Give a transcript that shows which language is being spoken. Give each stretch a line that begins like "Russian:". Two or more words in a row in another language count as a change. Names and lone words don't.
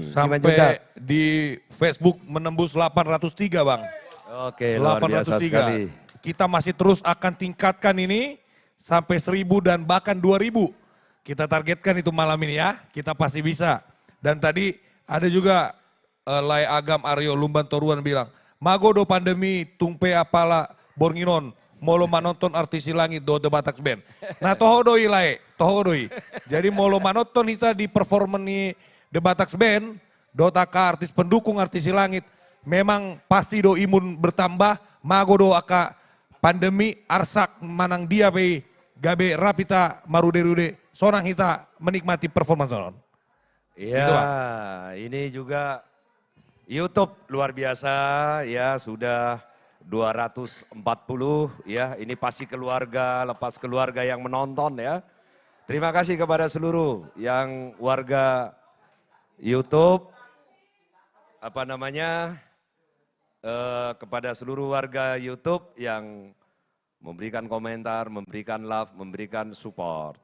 Indonesian: Sampai di Facebook menembus 803 Bang. Oke, luar biasa sekali. Kita masih terus akan tingkatkan ini sampai 1000 dan bahkan 2000. Kita targetkan itu malam ini ya, kita pasti bisa. Dan tadi ada juga
Batak Toba: Lai Agam Aryo Lumban Toruan bilang, Magodo pandemi tumpe apala bornginon, molo manonton artis langit do The Bataks Band. Nah tohodoi Lai, tohodoi. Jadi molo manonton kita di performan ni The Bataks Band, do taka artis pendukung artis langit, memang pasti do imun bertambah, magodo aka pandemi arsak manang dia pe gabe rapita marude-rude sonang kita menikmati performance sonon.
Indonesian: Iya, ini juga YouTube luar biasa ya, sudah 240 ya, ini pasti keluarga, lepas keluarga yang menonton ya. Terima kasih kepada seluruh yang warga YouTube, kepada seluruh warga YouTube yang memberikan komentar, memberikan love, memberikan support.